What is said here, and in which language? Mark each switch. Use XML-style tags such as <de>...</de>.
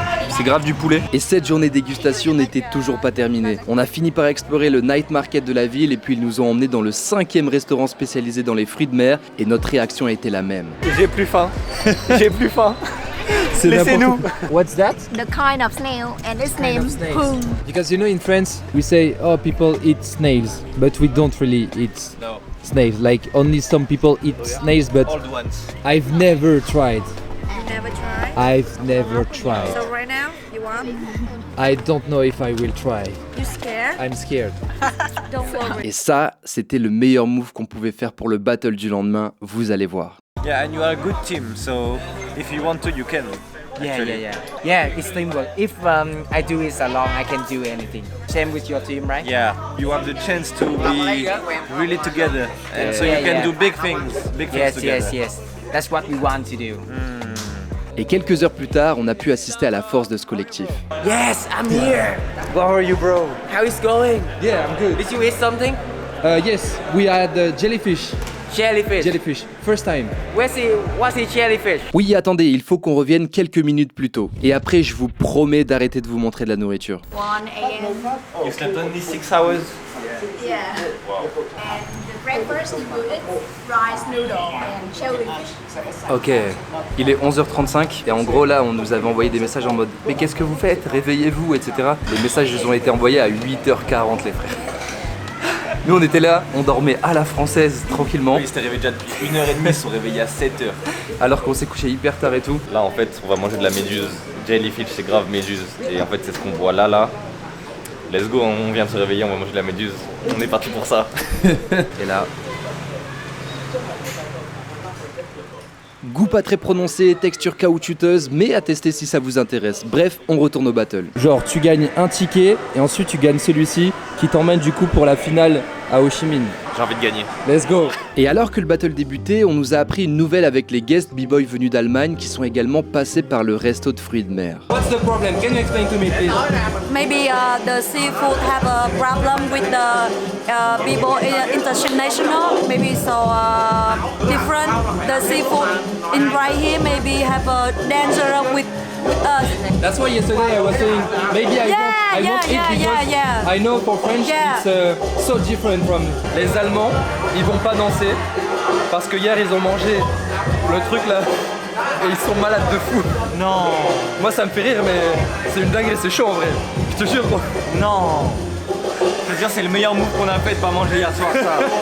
<fr>C'est grave du poulet. Et cette journée dégustation n'était toujours pas terminée. On a fini par explorer le night market de la ville et puis ils nous ont emmenés dans le 5e restaurant spécialisé dans les fruits de mer et notre réaction a été la même. J'ai plus faim. J'ai plus faim. C'est Laissez-nous.</fr> <en>What's that? The kind of snail, and its name Poon. Because you know in France we say oh people eat snails but we don't really eat No. snails. Like only some people eat snails but Old ones. I've never tried. You never tried? I've never tried. So right now, you want? I don't know if I will try. You scared? I'm scared. Don't worry.</en> <fr>Et ça, c'était le meilleur move qu'on pouvait faire pour le battle du lendemain, vous allez voir.</fr> <en>Yeah, and you are a good team, so if you want to, you can. Yeah, Actually. yeah, yeah. Yeah, it's teamwork. If I do it alone, I can do anything. Same with your team, right? Yeah, you have the chance to be really together, and so you Yeah, can yeah. do big things Yes, together. yes, yes. That's what we want to do.</en> <fr>Et quelques heures plus tard, on a pu assister à la force de ce collectif.</fr> <en>Yes, I'm here. How are you, bro? How is going? Yeah, I'm good. Did you eat something? Yes, we had jellyfish. Jellyfish. Jellyfish, first time. What's the jellyfish?</en> <fr>Oui, attendez, il faut qu'on revienne quelques minutes plus tôt. Et après, je vous promets d'arrêter de vous montrer de la nourriture.</fr> <en>1 a.m. You slept only 6 hours. Yeah. And the breakfast you put it rice noodle and jellyfish.</en> <fr>Ok, il est 11h35 et en gros là on nous avait envoyé des messages en mode mais qu'est-ce que vous faites? Réveillez-vous, etc. Les messages ils ont été envoyés à 8h40 les frères. Nous on était là, on dormait à la française tranquillement Ils s'étaient réveillés déjà depuis 1h30, ils se sont réveillés à 7h. alors qu'on s'est couché hyper tard et tout. Là en fait, on va manger de la méduse. Jellyfish, c'est grave méduse. Et en fait, c'est ce qu'on voit là.</fr> <en>Let's go,</en> <fr>on vient de se réveiller, on va manger de la méduse. On est parti pour ça. Et là... Goût pas très prononcé, texture caoutchouteuse, mais à tester si ça vous intéresse. Bref, on retourne au battle. Genre, tu gagnes un ticket et ensuite tu gagnes celui-ci qui t'emmène du coup pour la finale à Ho Chi Minh. J'ai envie de gagner.</fr> <en>Let's go!</en> <fr>Et alors que le battle débutait, on nous a appris une nouvelle avec les guests b-boys venus d'Allemagne qui sont également passés par le resto de fruits de mer.</fr> <en>What's the problem? Can you explain to me, please? Maybe the seafood have a problem with the people international. Maybe so different. The seafood in right here maybe have a danger with us. That's why yesterday I was saying maybe I won't eat because I know for French it's so different from.</en> <fr>Les Allemands, ils vont pas danser parce que hier ils ont mangé le truc là et ils sont malades de fou. Non. Moi ça me fait rire mais c'est une dinguerie, c'est chaud en vrai. Je te jure. Non. Je veux dire, c'est le meilleur move qu'on a fait de pas manger hier soir, ça.</fr>